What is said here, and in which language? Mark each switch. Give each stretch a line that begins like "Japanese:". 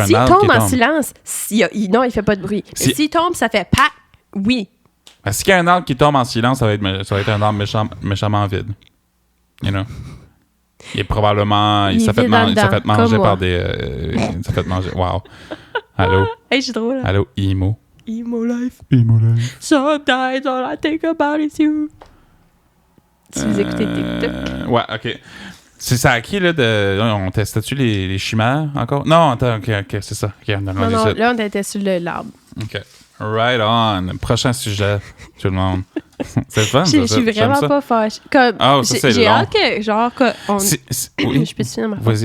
French: arbre qui tombe. S'il tombe en silence, non, il fait pas de bruit. Mais s'il tombe, ça fait pac. Oui. S'il y a un arbre qui tombe en silence, ça va être un arbre méchamment vide.
English: You know?
French: Il est probablement... Il s'est fait manger par des... il s'est fait manger... Wow. Allô? Hey, je suis drôle. Allô, Emo.
English: Emo life. Emo life. Sometimes all I think about is you.
French: Si vous écoutez TikTok. Ouais, OK. C'est ça à qui, là, on testait-tu les chimères encore? Non, attends, OK, c'est ça. Okay, non, là, on était sur l'arbre.
English: OK. Right on.
French: Prochain sujet, tout le monde. C'est fun, ça. Je suis vraiment pas fâchée. J'ai hâte que, genre, oui. Je peux te finir ma phrase?